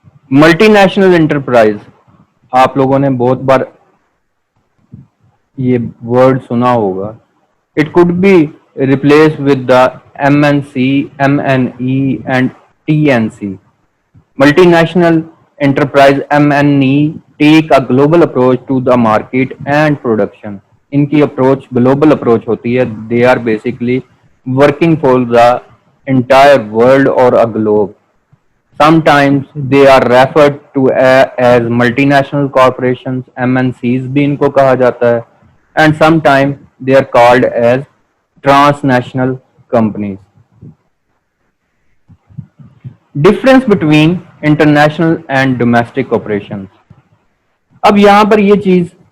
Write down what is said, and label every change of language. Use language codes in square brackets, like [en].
[ur] Multi national enterprise آپ لوگوں نے بہت بار یہ ورڈ سنا ہوگا. [en] It could be replace with the MNC, MNE and TNC. Multinational enterprise MNE take a global approach to the market and production. [ur] ان کی approach global approach ہوتی ہے. [en] They are basically working for the entire world or a globe. Sometimes they are referred to as multinational corporations, MNCs [ur] بھی ان کو کہا جاتا ہے, [en] and sometimes they are called as transnational companies. Difference between international and domestic operations. [ur] اب یہاں پر یہ چیز